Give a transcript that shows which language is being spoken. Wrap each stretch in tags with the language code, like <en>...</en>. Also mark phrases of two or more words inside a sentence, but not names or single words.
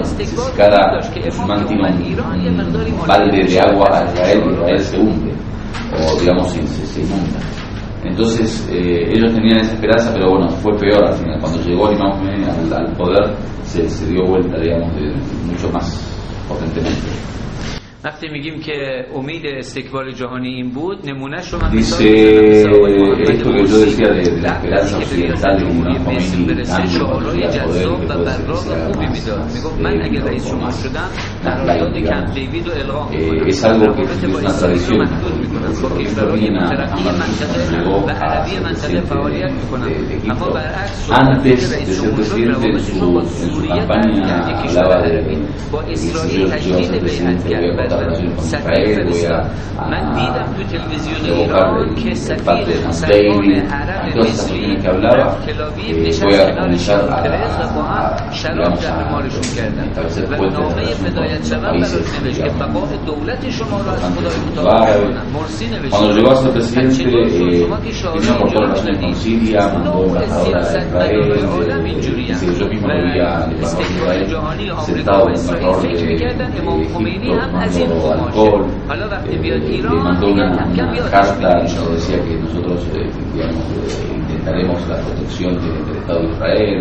<es>Si cada musulmán tiene un balde de agua a Israel se hunde, o digamos se inunda. Entonces ellos tenían esa esperanza, pero bueno, fue peor al final. Cuando llegó el Imam Khomeini al poder, se dio vuelta, digamos, mucho más potentemente.</es> <fa>وقتی میگیم که امید استکبار جهانی این بود، نمونهش رو من</fa> <es>Dice, esto que yo decía de la esperanza occidental de un Khomeini</es> <fa>شعارهای جذاب و براق خوبی میداد. میگفت من اگه رئیس جمهور شدم قرارداد کمپ دیوید رو الغا میکنم.</fa> <es>Es algo que es una tradición.</es> <fa>با کشورهای مترقی منطقه و عربی منطقه فعالیت میکنم. اما برعکس</fa> <es>antes de ser presidente en su campaña hablaba de</es> <fa>با اسرائیل تجدید بیعت کرد.</fa> <es>Israel, voy a revocar de parte de Camp David, todas esas cuestiones que hablaba, voy a comenzar a digamos, establecer puentes de relación con países, Cuando llegó a ser presidente, tenía por todas las relaciones con Siria, mandó embajadora a Israel, yo mismo lo vi al embajador de Israel sentado con el embajador de Egipto, tomando alcohol, le mandó una carta donde decía que nosotros digamos, intentaremos la protección del Estado de Israel.</es>